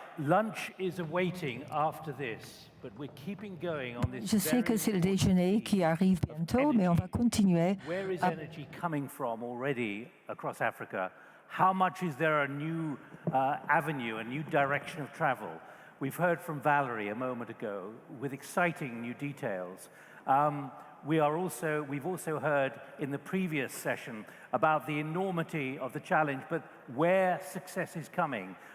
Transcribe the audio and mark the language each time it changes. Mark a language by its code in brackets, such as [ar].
[en] Lunch is awaiting after this, but we're keeping going on this. [fr] Je sais que c'est le déjeuner qui arrive bientôt, mais on va continuer. [en] Where is energy coming from already across Africa? How much is there a new avenue, a new direction of travel? We've heard from Valerie a moment ago with exciting new details. We've also heard in the previous session about the enormity of the challenge, but where success is coming.